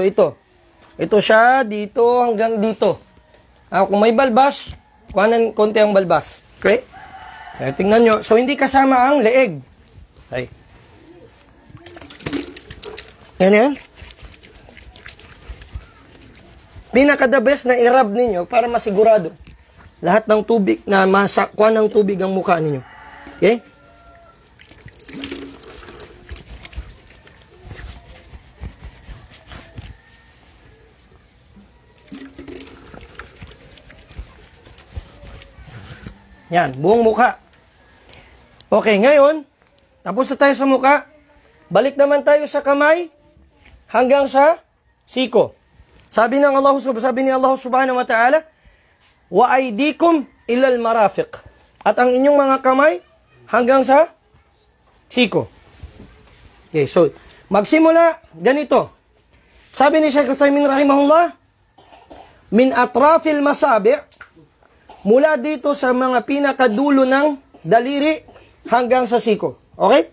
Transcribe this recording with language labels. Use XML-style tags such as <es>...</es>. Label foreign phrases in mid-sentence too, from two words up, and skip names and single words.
<tl>Ito siya, dito hanggang dito. Kung may balbas, kuhanan konti ang balbas. Okay? Tingnan nyo. So, hindi kasama ang leeg. Okay. Yan. Pinaka-</tl> <en>the best</en> <tl>na i-rub ninyo para masigurado lahat ng tubig na masakwa ng tubig ang mukha ninyo. Okay? Yan, buong mukha. Okay, ngayon, tapos na tayo sa mukha. Balik naman tayo sa kamay hanggang sa siko. Sabi ni Allah</tl> <ar>سبحانه وتعالى, وأيديكم إلى المرافق.</ar> <tl>At ang inyong mga kamay hanggang sa siko. Okay, so magsimula ganito. Sabi ni Shaykh Utsaimin rahimahullah,</tl> <ar>من أطراف الأصابع',</ar> <tl>mula dito sa mga pinakadulo ng daliri hanggang sa siko. Okay?</tl>